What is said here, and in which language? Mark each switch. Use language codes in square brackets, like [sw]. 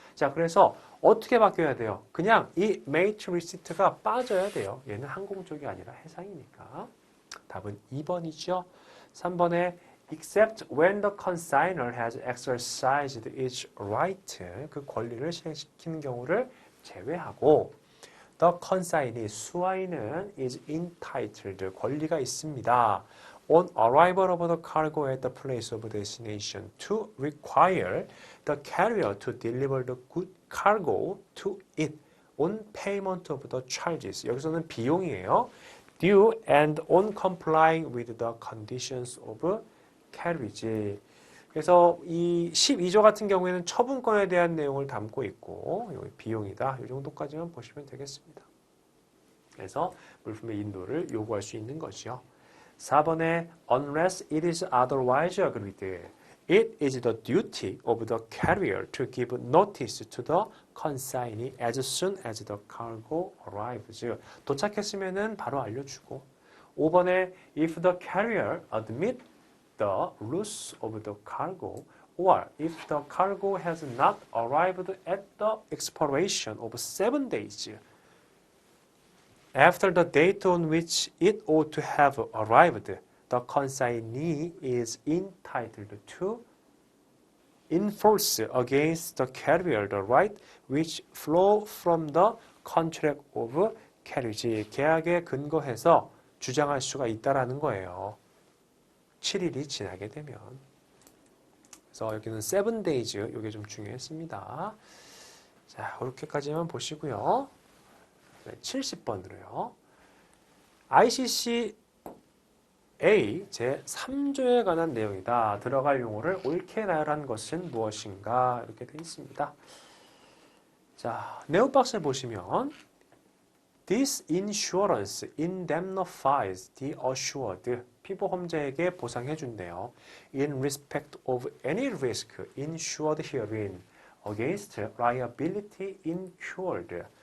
[ko] 자, 그래서 어떻게 바뀌어야 돼요? 그냥 이 mate receipt가 빠져야 돼요. 얘는 항공 쪽이 아니라 해상이니까. 답은 2번이죠. [en] 3번에 except when the consignor has exercised its right, [ko] 그 권리를 실행시키는 경우를 제외하고 [en] the consignee, 수하인은 is entitled, [ko] 권리가 있습니다. [en] on arrival of the cargo at the place of destination to require the carrier to deliver the good cargo to it on payment of the charges. [ko] 여기서는 비용이에요. [en] due and on complying with the conditions of carriage. [ko] 그래서 이 12조 같은 경우에는 처분권에 대한 내용을 담고 있고 여기 비용이다. 이 정도까지만 보시면 되겠습니다. 그래서 물품의 인도를 요구할 수 있는 것이요. [en] 4번에 unless it is otherwise agreed, it is the duty of the carrier to give notice to the consignee as soon as the cargo arrives. [ko] 도착했으면은 바로 알려주고. [en] 5번에 if the carrier admit the loss of the cargo, or if the cargo has not arrived at the expiration of 7 days after the date on which it ought to have arrived, the consignee is entitled to enforce against the carrier the right which flow from the contract of carriage. [ko] 계약에 근거해서 주장할 수가 있다라는 거예요. 7일이 지나게 되면. 그래서 여기는 7 days, 이게 좀 중요했습니다. 자, 이렇게까지만 보시고요. 70번으로요. ICCA 제3조에 관한 내용이다. 들어갈 용어를 옳게 나열한 것은 무엇인가? 이렇게 되어 있습니다. 자, 네오 박스에 보시면 [en] This insurance indemnifies the assured. [ko] 피보험자에게 보상해 준대요. [en] In respect of any risk insured herein against liability incurred.